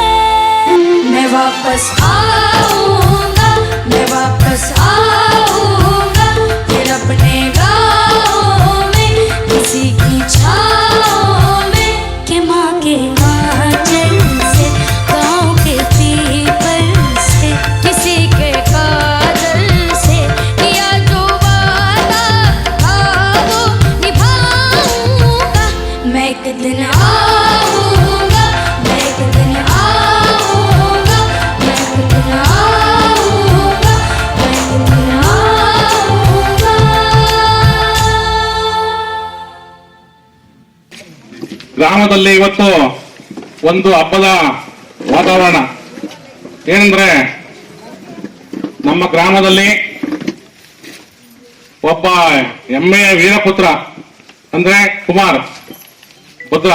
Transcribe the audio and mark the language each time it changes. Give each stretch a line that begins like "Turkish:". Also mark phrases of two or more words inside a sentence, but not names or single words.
Hindi: मैं वापस आऊंगा, मैं वापस आऊंगा, फिर अपने गाँव में किसी की छाँव में, कि माँ के आंचल से गाँव के पीपल से किसी के काजल से किया जो वादा था वो निभाऊंगा। मैं एक दिन आऊंगा, मैं एक दिन आऊंगा, मैं एक दिन आऊंगा, मैं एक दिन आऊंगा।
Kannada: ಗ್ರಾಮದಲ್ಲಿ ಇವತ್ತು ಒಂದು ಹಬ್ಬದ ವಾತಾವರಣ. ಏನಂದ್ರೆ ನಮ್ಮ ಗ್ರಾಮದಲ್ಲಿ ಒಬ್ಬ ಹೆಮ್ಮೆಯ ವೀರಪುತ್ರ ಅಂದ್ರೆ ಕುಮಾರ್ ಭದ್ರ.